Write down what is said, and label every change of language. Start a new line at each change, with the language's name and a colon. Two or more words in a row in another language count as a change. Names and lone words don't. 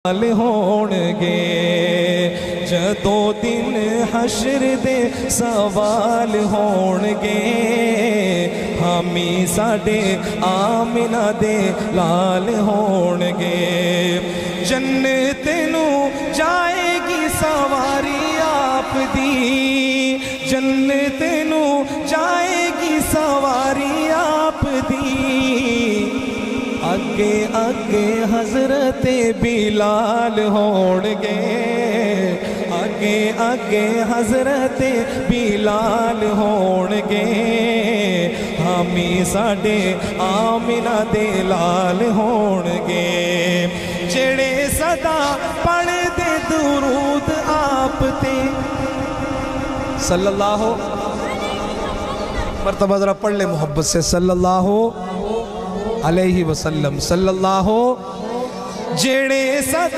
Punjabi: ہونگے جدو دن حشر دے سوال ہونگے ہمی ساڑے آمنہ دے لال ہونگے جنت نو جائے گی سواری آپ دی جنت نو جائے گی سواری آپ دی اگے اگے حضرت بلال ہونگے اگے اگے حضرت بلال ہونگے ہمی ساڑے آمنہ دے لال ہونگے جڑے صدا پڑھ دے درود آپ تے
Arabic: صلی اللہ
Punjabi: مرتبہ ذرا پڑھ لے محبت سے
Arabic: صلی اللہ علیہ وسلم صلی اللہ
Punjabi: جڑے صدا